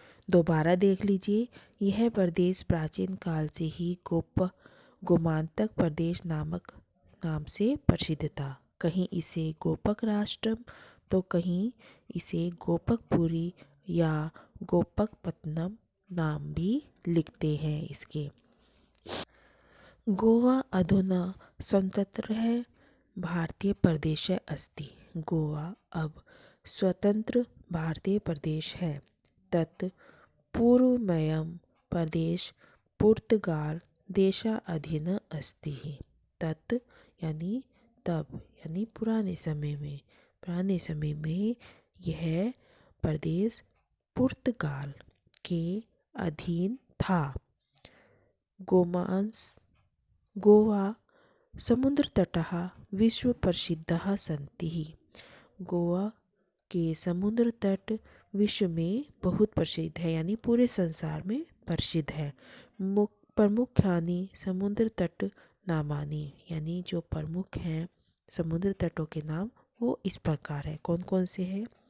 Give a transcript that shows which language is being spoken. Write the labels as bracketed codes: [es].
[hi] दोबारा देख लीजिए, यह प्रदेश प्राचीन काल से ही गोमांतक प्रदेश नामक नाम से प्रसिद्ध था। कहीं इसे गोपक राष्ट्रम तो कहीं इसे गोपकपुरी या गोपकपत्तनम नाम भी लिखते हैं इसके। [sa] गोवा अधुना स्वतंत्रः भारतीय प्रदेशः अस्ति। [hi] गोवा अब स्वतंत्र भारतीय प्रदेश है। [sa] तत् पूर्वमयं प्रदेश पुर्तगाल देशाधीनः अस्ति। [hi] तत् यानी तब, यानी पुराने समय में यह प्रदेश पुर्तगाल के अधीन था। [sa] गोवा समुद्रतटः विश्वप्रसिद्धाः सन्ति। [hi] गोवा के समुद्र तट विश्व में बहुत प्रसिद्ध है, यानी पूरे संसार में प्रसिद्ध है। [sa] प्रमुखानि समुद्र तट नामानि, [hi] यानी जो प्रमुख हैं समुद्र तटों के नाम वो इस प्रकार है। कौन कौन से हैं?